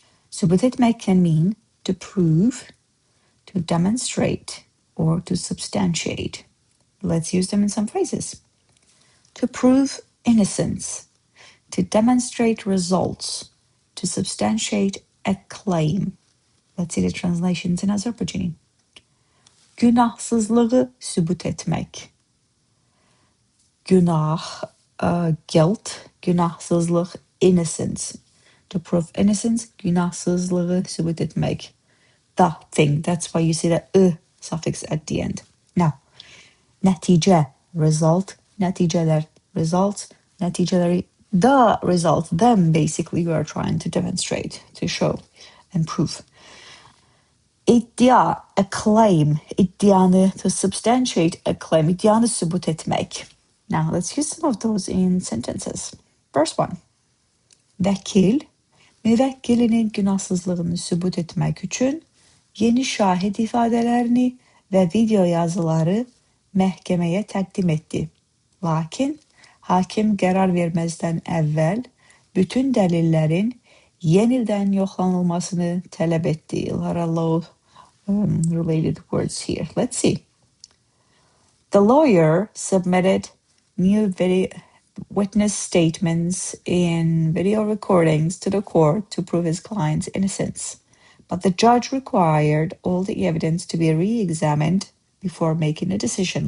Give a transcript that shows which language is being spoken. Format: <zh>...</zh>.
<en>SÜBUT ETMÄK can mean to prove, to demonstrate, or to substantiate. Let's use them in some phrases. To prove innocence, to demonstrate results, to substantiate a claim. Let's see the translations in Azerbaijani.</en> <az>Günahsızlığı sübut etmek. Günah, guilt, günahsızlık, innocence.</az> <en>To prove innocence,</en> <az>günahsızlığı sübut etmek.</az> <en>The thing, that's why you see the suffix at the end. Now, nəticə, result, nəticələr, results, nəticələri, the result, them basically you are trying to demonstrate, to show and prove. İddia, a claim, İddianı, to substantiate a claim,</en> <az>İddianı sübut etmek.</az> <en>Now let's use some of those in sentences. First one,</en> <az>Vəkil, müvəkkilinin günahsızlığını sübut etmek üçün yeni şahid ifadələrini və videoyazıları məhkəməyə təqdim etdi. Lakin hakim qərar verməzdən əvvəl bütün dəlillərin yenidən yoxlanılmasını tələb etdi.</az> <en>A lot of law related words here. Let's see. The lawyer submitted new witness statements in video recordings to the court to prove his client's innocence. But the judge required all the evidence to be re-examined before making a decision.</en>